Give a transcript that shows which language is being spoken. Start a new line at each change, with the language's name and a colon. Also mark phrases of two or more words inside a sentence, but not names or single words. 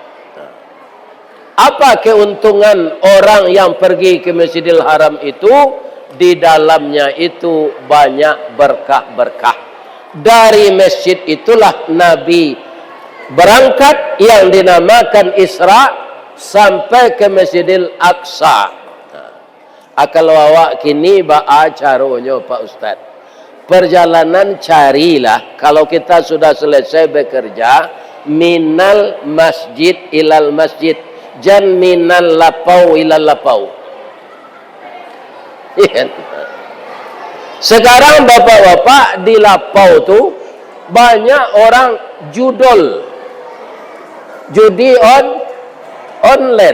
Indonesian: Apa keuntungan orang yang pergi ke Masjidil Haram itu? Di dalamnya itu banyak berkah-berkah. Dari masjid itulah Nabi berangkat yang dinamakan Isra sampai ke Masjidil Aqsa.
Minangkabau: Akal awak kini ba'a caronyo Pak Ustaz.
Indonesian: Perjalanan carilah kalau kita sudah selesai bekerja
Arabic: من المسجد إلى المسجد.
Indonesian: Jan minal lapau ilal lapau. Sekarang bapak-bapak di lapau tu banyak orang judi online.